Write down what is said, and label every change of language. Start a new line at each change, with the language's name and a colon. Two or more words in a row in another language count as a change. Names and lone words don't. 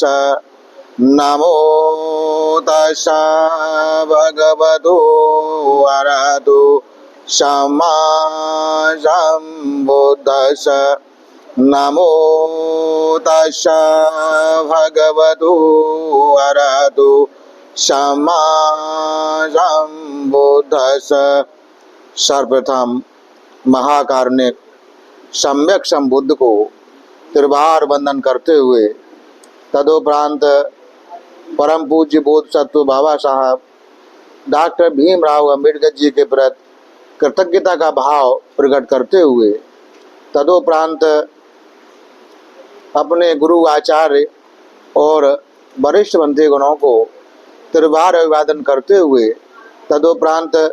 Pali: नमो तस्स भगवतो अरहतो सम्मा सम्बुद्दस्स। नमो तस्स भगवतो अरहतो सम्मा सम्बुद्दस्स।
Hindi: सर्वप्रथम महाकारुणिक सम्यक संबुद्ध को त्रिवार वंदन करते हुए तदुपरांत परम पूज्य बोधसत्व बाबा साहब डॉक्टर भीमराव अम्बेडकर जी के प्रति कृतज्ञता का भाव प्रकट करते हुए तदुपरांत अपने गुरु आचार्य और वरिष्ठ बंधुगणों को त्रिवार अभिवादन करते हुए तदुपरांत